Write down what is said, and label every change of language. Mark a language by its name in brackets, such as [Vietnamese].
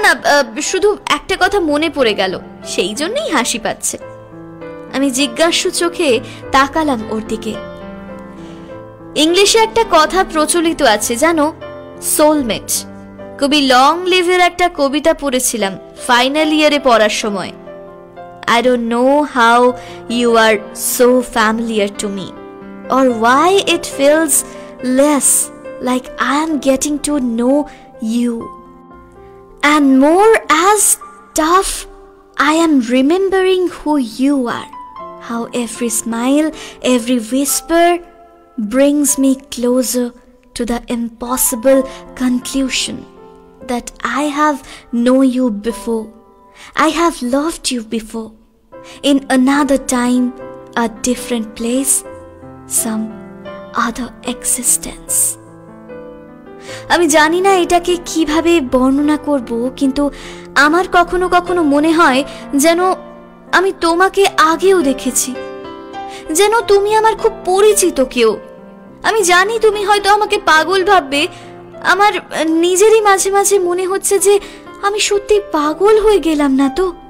[Bangla] না, শুধু একটা কথা মনে পড়ে গেল, সেই জন্যই হাসি পাচ্ছে। আমি জিজ্ঞাসু চোখে তাকালাম ওর দিকে। ইংলিশে একটা কথা প্রচলিত আছে জানো, সোলমেট। কবি লং লিভের একটা কবিতা পড়েছিলাম ফাইনাল ইয়ারে পড়ার সময়। [English] I don't know how you are so familiar to me, or why it feels less like I am getting to know you, and more as tough I am remembering who you are. How every smile, every whisper brings me closer to the impossible conclusion that I have known you before. I have loved you before, in another time, a different place, some other existence. [Bangla] আমি জানি না এটাকে কিভাবে বর্ণনা করব, কিন্তু আমার কখনো কখনো মনে হয় যেন আমি তোমাকে আগেও দেখেছি, যেন তুমি আমার খুব পরিচিত কেউ। আমি জানি তুমি হয়তো আমাকে পাগল ভাববে। আমার নিজেরই মাঝে মাঝে মনে হচ্ছে যে আমি সত্যি পাগল হয়ে গেলাম না তো।